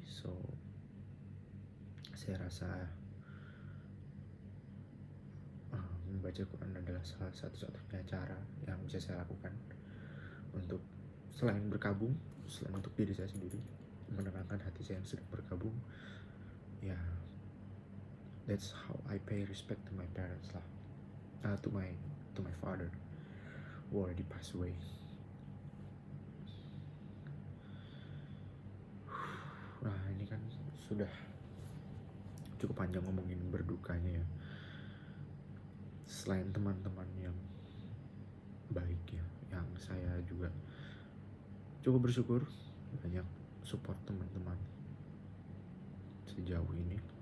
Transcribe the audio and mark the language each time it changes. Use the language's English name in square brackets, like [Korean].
[Indonesian] So saya rasa membaca Quran adalah salah satu-satunya cara yang bisa saya lakukan untuk selain berkabung, selain untuk diri saya sendiri, menenangkan hati saya yang sedang berkabung. [English] Ya, that's how I pay respect to my parents lah, to my father who already passed away. [Indonesian] Nah, ini kan sudah cukup panjang ngomongin berdukanya ya. Selain teman-teman yang baik ya, yang saya juga cukup bersyukur banyak support teman-teman sejauh ini.